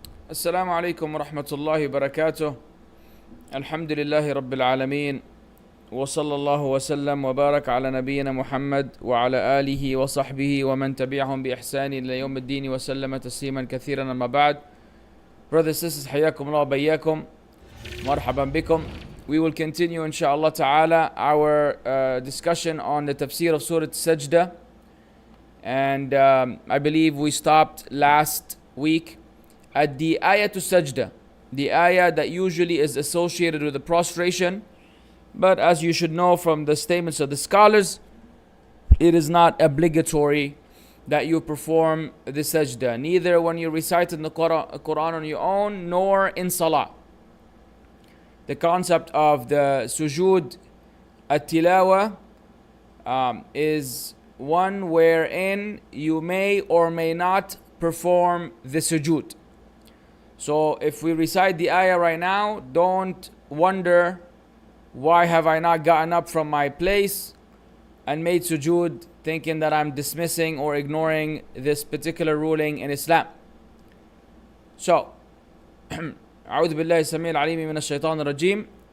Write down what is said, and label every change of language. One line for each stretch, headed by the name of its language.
Arabic: السلام عليكم ورحمة الله وبركاته. الحمد لله رب العالمين، وصلى الله وسلم وبارك على نبينا محمد وعلى آله وصحبه ومن تبعهم بإحسان إلى يوم الدين وسلم تسليما كثيرا. أما بعد.
English: Brothers and sisters,
Arabic: حياكم الله وبياكم. مرحبا بكم.
English: We will continue inshallah ta'ala our discussion on the Tafseer of Surah As-Sajdah. And I believe we stopped last week at the Ayat As-Sajdah, the ayah that usually is associated with the prostration. But as you should know from the statements of the scholars, it is not obligatory that you perform the sajdah, neither when you recite in the Quran on your own, nor in salah. The concept of the Sujood at-tilawa is one wherein you may or may not perform the sujood. So if we recite the ayah right now, don't wonder, why have I not gotten up from my place and made sujood, thinking that I'm dismissing or ignoring this particular ruling in Islam.
Arabic: So, أعوذ بالله السميع العليم من الشيطان الرجيم.